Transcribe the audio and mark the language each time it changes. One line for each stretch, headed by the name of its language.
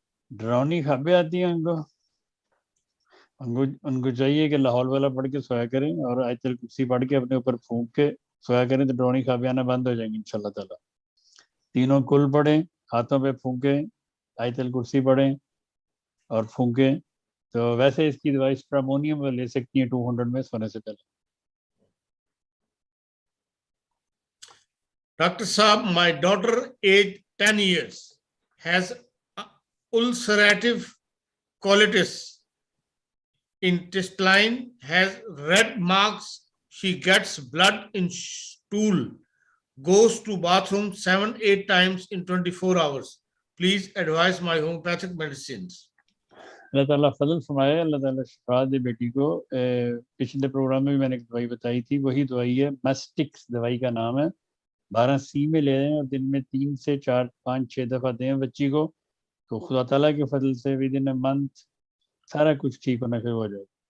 Urdu: ڈراؤنی خوابیں آتی ہیں ان کو چاہیے کہ لاہور والا پڑھ کے سویا کریں اور آیت الکرسی پڑھ کے اپنے اوپر پھونک کے سویا کریں تو ڈراؤنی خوابیں آنا بند ہو جائیں گی انشاءاللہ تعالیٰ. 3 کل پڑھیں, ہاتھوں پہ پھونکیں, آیت الکرسی پڑھیں اور پھونکیں. تو ویسے اس کی دوائی اسٹرامونیم لے سکتی ہیں 200 میں سونے سے پہلے.
English: Doctor صاحب my daughter age 10 years has ulcerative colitis, intestine has red marks, she gets blood in stool, goes to bathroom 7-8 times in 24 hours. Please advise my homeopathic medicines.
Urdu: اللہ تعالیٰ فضل فرمائے, اللہ تعالیٰ شفا دے بیٹی کو. پچھلے پروگرام میں بھی میں نے ایک دوائی بتائی تھی, وہی دوائی ہے, مسٹکس دوائی کا نام ہے. 12 میں لے لیں اور دن میں 3 سے 4 5 6 دفعہ دیں بچی کو, تو خدا تعالیٰ کے فضل سے
English: within a month
Urdu: سارا کچھ ٹھیک ہونا شروع ہو جائے.